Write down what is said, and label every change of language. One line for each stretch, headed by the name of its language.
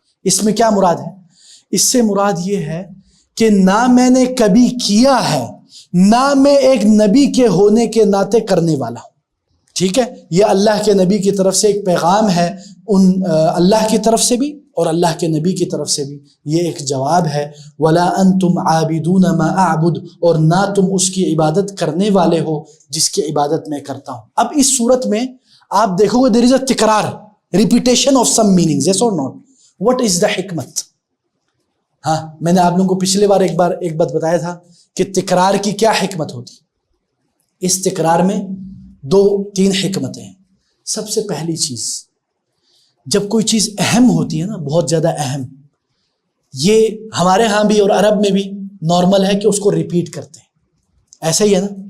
Urdu: اس میں کیا مراد ہے؟ اس سے مراد یہ ہے کہ نہ میں نے کبھی کیا ہے، نہ میں ایک نبی کے ہونے کے ناطے کرنے والا ہوں. ٹھیک ہے. یہ اللہ کے نبی کی طرف سے ایک پیغام ہے، اللہ کی طرف سے بھی اور اللہ کے نبی کی طرف سے بھی یہ ایک جواب ہے.
Arabic: وَلَا أَنْتُمْ عَابِدُونَ مَا أَعْبُدُ،
Urdu: اور نہ تم اس کی عبادت کرنے والے ہو جس کی عبادت میں کرتا ہوں. اب اس صورت میں آپ دیکھو گے
English: there is a
Urdu: تکرار،
English: repetition of some meanings, yes or not. What is the
Urdu: حکمت؟ ہاں میں نے آپ لوگوں کو پچھلے بار ایک بات بتایا تھا کہ تکرار کی کیا حکمت ہوتی. اس تکرار میں 2-3 حکمتیں ہیں. سب سے پہلی چیز، جب کوئی چیز اہم ہوتی ہے نا، بہت زیادہ اہم، یہ ہمارے ہاں بھی اور عرب میں بھی نارمل ہے کہ اس کو ریپیٹ کرتے ہیں. ایسا ہی ہے نا.